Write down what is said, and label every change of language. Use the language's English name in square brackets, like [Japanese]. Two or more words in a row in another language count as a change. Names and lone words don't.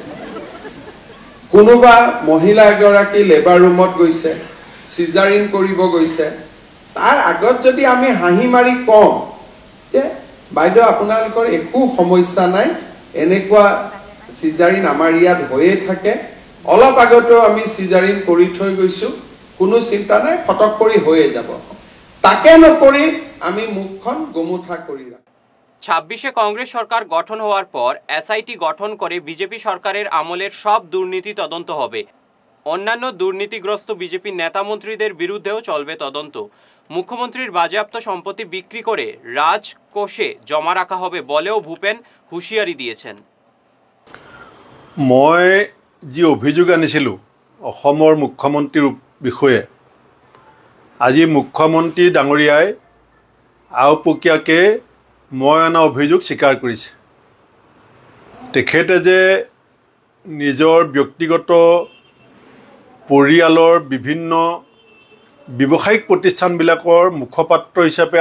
[Assamese] কোনোবা মহিলা এগৰাকী লেবাৰ ৰুমত গৈছে, চিজাৰিন কৰিব গৈছে, তাৰ আগত যদি আমি হাঁহি মাৰি কওঁ যে বাইদেউ আপোনালোকৰ একো সমস্যা নাই, এনেকুৱা চিজাৰিন আমাৰ ইয়াত হৈয়ে থাকে, অলপ আগতেও আমি চিজাৰিন কৰি থৈ গৈছোঁ, কোনো চিন্তা নাই, ফটক কৰি হৈয়ে যাব, তাকে নকৰি আমি মুখখন গোমোঠা কৰি ৰাখোঁ। [Bangla] 26-এ কংগ্রেস সরকার গঠন হওয়ার পর এসআইটি গঠন করে বিজেপি সরকারের আমলের সব দুর্নীতি তদন্ত হবে। অন্যান্য দুর্নীতিগ্রস্ত বিজেপি নেতা মন্ত্রীদের বিরুদ্ধেও চলবে তদন্ত। মুখ্যমন্ত্রীর বাজেয়াপ্ত সম্পত্তি বিক্রি করে রাজকোষে জমা রাখা হবে বলেও ভূপেন হুঁশিয়ারি দিয়েছেন। [Assamese] মই যি অভিযোগ আনিছিলোঁ অসমৰ মুখ্যমন্ত্ৰীৰ বিষয়ে, আজি মুখ্যমন্ত্ৰী ডাঙৰীয়াই আওপকীয়াকৈ মই অনা অভিযোগ স্বীকাৰ কৰিছে। তেখেতে যে নিজৰ ব্যক্তিগত পৰিয়ালৰ বিভিন্ন ব্যৱসায়িক প্ৰতিষ্ঠানবিলাকৰ মুখপাত্ৰ হিচাপে